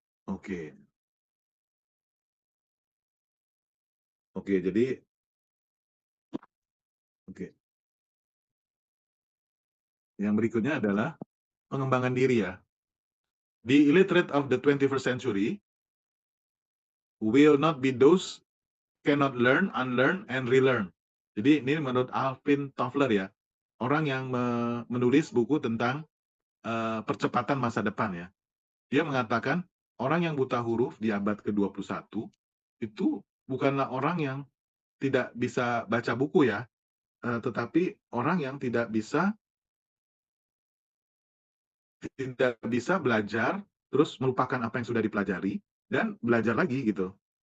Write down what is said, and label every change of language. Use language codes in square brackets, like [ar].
[id] Oke oke jadi oke, yang berikutnya adalah pengembangan diri ya. [en] The illiterate of the 21st century will not be those cannot learn, unlearn, and relearn. [id] Jadi ini menurut Alvin Toffler ya, orang yang menulis buku tentang percepatan masa depan ya. Dia mengatakan orang yang buta huruf di abad ke-21 itu bukanlah orang yang tidak bisa baca buku ya, tetapi orang yang tidak bisa belajar terus melupakan apa yang sudah dipelajari dan belajar lagi gitu.